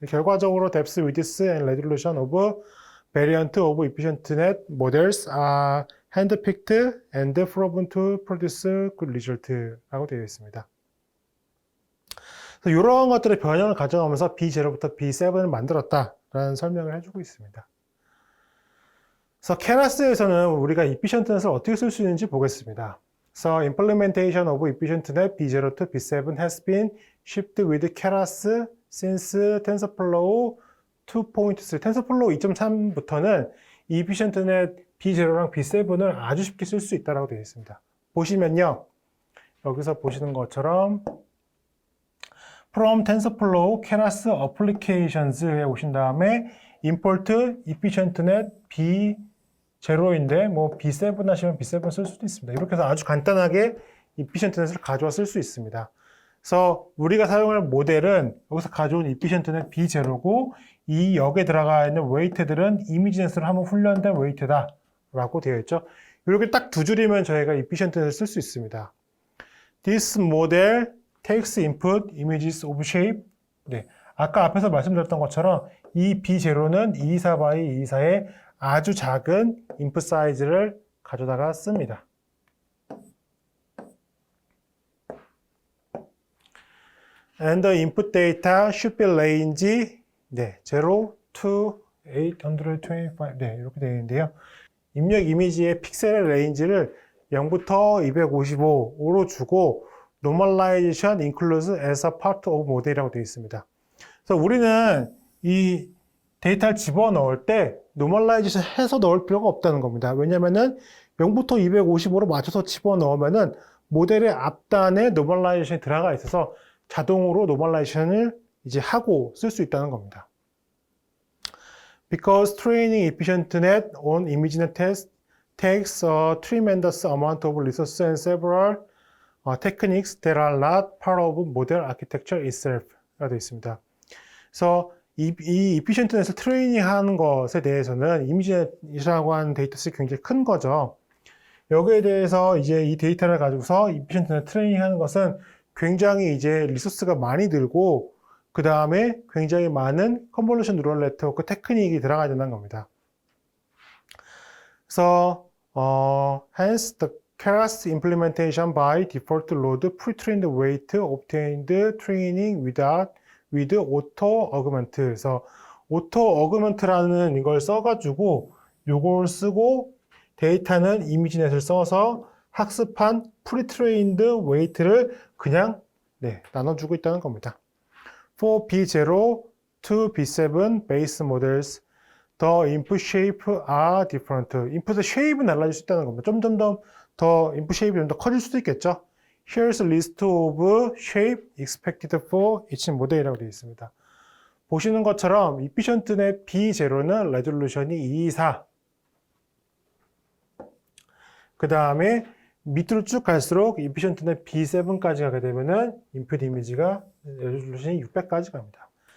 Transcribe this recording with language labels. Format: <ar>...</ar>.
<ko>결과적으로</ko> <en>depth, width and resolution of variant of efficient net models are handpicked and proven to produce good result라고</en> <ko>되어 있습니다. 이런 것들의 변형을 가져가면서 B0부터 B7을 만들었다라는 설명을 해주고 있습니다. 그래서 케라스에서는 우리가 efficient net을 어떻게 쓸 수 있는지 보겠습니다.</ko> <en>So implementation of efficient net B0 to B7 has been shipped with Keras since TensorFlow 2.3.</en> <ko>TensorFlow 2.3부터는 efficient net B0랑 B7을 아주 쉽게 쓸 수 있다고 되어 있습니다. 보시면요, 여기서 보시는 것처럼</ko> <en>From TensorFlow Keras Applications</en> <ko>에 오신 다음에 Import EfficientNet B0인데 뭐 B7 하시면 B7 쓸 수도 있습니다. 이렇게 해서 아주 간단하게 EfficientNet을 가져와 쓸 수 있습니다. 그래서 우리가 사용할 모델은 여기서 가져온 EfficientNet B0고 이 역에 들어가 있는 웨이트들은 이미지넷으로 한번 훈련된 웨이트다 라고 되어 있죠. 이렇게 딱 두 줄이면 저희가 EfficientNet을 쓸 수 있습니다.</ko> <en>This model takes input images of shape.</en> <ko>아까 앞에서 말씀드렸던 것처럼 이 B0는 224 by 224의 아주 작은 input 사이즈를 가져다가 씁니다.</ko> <en>And the input data should be range 0 to 825.</en> <ko>이렇게 되어 있는데요. 입력 이미지의 픽셀의 레인지를 0부터 255로 주고</ko> <en>Normalization includes as a part of model</en> <ko>이라고 되어 있습니다. 그래서 우리는 이 데이터를 집어넣을 때 Normalization 해서 넣을 필요가 없다는 겁니다. 왜냐면은 0부터 255로 맞춰서 집어넣으면은 모델의 앞단에 Normalization이 들어가 있어서 자동으로 Normalization을 이제 하고 쓸 수 있다는 겁니다.</ko> <en>Because training EfficientNet on ImageNet test takes a tremendous amount of resources and several techniques that are not part of model architecture itself 라고</en> <ko>되어 있습니다. 그래서 이 EfficientNet을 트레이닝 하는 것에 대해서는 이미지넷이라고 하는 데이터셋이 굉장히 큰 거죠. 여기에 대해서 이제 이 데이터를 가지고서 EfficientNet 트레이닝 하는 것은 굉장히 이제 리소스가 많이 들고 그 다음에 굉장히 많은 컨볼루션 뉴럴 네트워크 테크닉이 들어가야 된다는 겁니다. 그래서</ko> <en>hence the Keras implementation by default load pre-trained weight obtained training with auto augment.</en> <ko>그래서 auto augment라는 이걸 써가지고 요걸 쓰고 데이터는 이미지넷을 써서 학습한 pre-trained weight를 그냥 나눠주고 있다는 겁니다.</ko> <en>For B0 to B7 base models, the input shape are different.</en> <ko>input shape는 달라질 수 있다는 겁니다. 점점 더 input shape이 좀 더 커질 수도 있겠죠.</ko> <en>Here's a list of shape expected for each model이라고</en> <ko>되어 있습니다. 보시는 것처럼 EfficientNet B0는 레졸루션이 224. 그 다음에 밑으로 쭉 갈수록 EfficientNet B7까지 가게 되면은 인풋 이미지가 레졸루션이 600까지 갑니다.</ko>